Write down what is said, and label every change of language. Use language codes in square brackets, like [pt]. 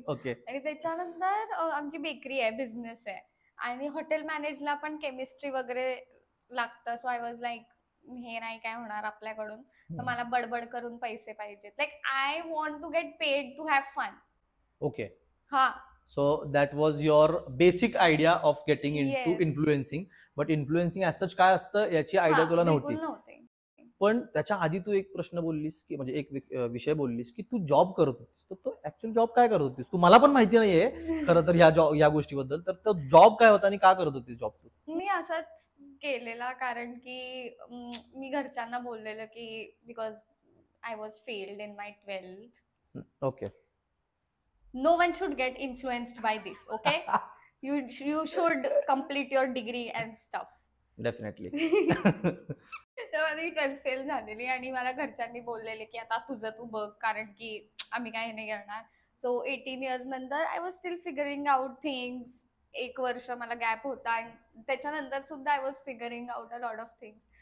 [mr] Okay. आणि त्याच्यानंतर आमची बेकरी आहे, बिझनेस आहे आणि हॉटेल मॅनेजला पण केमिस्ट्री वगैरे लागतं. [en] so I was like [mr] हे नाही काय होणार आपल्याकडून, तर मला बडबड करून पैसे पाहिजेत. [en] Like I want to get paid to have fun. Okay. हा. So that was your basic idea of getting into Yes. influencing, but influencing as such [mr] काय असतं याची आयडिया तुला बिलकुल नव्हती. नव्हते. पण त्याच्या आधी तू एक प्रश्न बोललीस की म्हणजे एक विषय बोललीस की तू जॉब करत होतीस. तर तो ऍक्च्युअल जॉब काय करत होतीस? तू मला पण माहिती नाहीये खरं तर या गोष्टीबद्दल. तर तो जॉब काय होता आणि का करत होतीस जॉब तू? मी असंच केलेला कारण की मी घरच्यांना बोललेलं की [en] Because I was failed in my 12th. Okay. No one should get influenced by this, okay? You should complete your degree and stuff. Definitely. [mr] तेव्हा मी 12th फेल झालेली आणि मला घरच्यांनी बोललेले की आता तुझं तू बघ, कारण की आम्ही काही नाही करणार. [en] So 18 years नंतर I was still figuring out things. [mr] 1 वर्ष मला गॅप होता आणि त्याच्यानंतर सुद्धा [en] I was figuring out a lot of things.